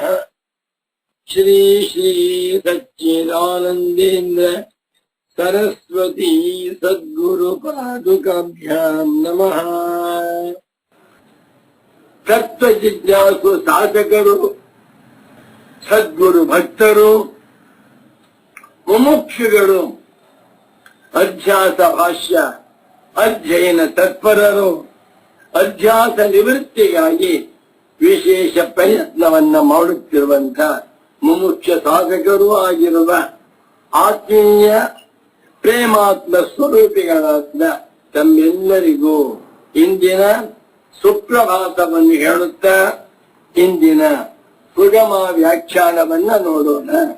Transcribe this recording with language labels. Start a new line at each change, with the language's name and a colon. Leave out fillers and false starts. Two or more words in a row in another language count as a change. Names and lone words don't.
Sanskrit: श्री श्री सच्चिदानन्देन्द्र सरस्वती सद्गुरुपादुकाभ्याम् नमः।
Kannada: ತತ್ತ್ವಜಿಜ್ಞಾಸು ಸಾಧಕರು ಸದ್ಗುರು ಭಕ್ತರು ಮುಮುಕ್ಷುಗಳು ಅಧ್ಯಾಸ ಭಾಷ್ಯ ಅಧ್ಯಯನ ತತ್ಪರರು ಅಧ್ಯಾಸ ನಿವೃತ್ತಿಗಾಗಿ ವಿಶೇಷ ಪ್ರಯತ್ನವನ್ನ ಮಾಡುತ್ತಿರುವಂತ ಮುಮುಕ್ಷ ಸಾಧಕರೂ ಆಗಿರುವ ಆತ್ಮೀಯ ಪ್ರೇಮಾತ್ಮ ಸ್ವರೂಪಿಗಳಾದ ತಮ್ಮೆಲ್ಲರಿಗೂ ಇಂದಿನ ಸುಪ್ರಭಾತವನ್ನು ಹೇಳುತ್ತಾ ಇಂದಿನ ಸುಗಮ ವ್ಯಾಖ್ಯಾನವನ್ನ ನೋಡೋಣ.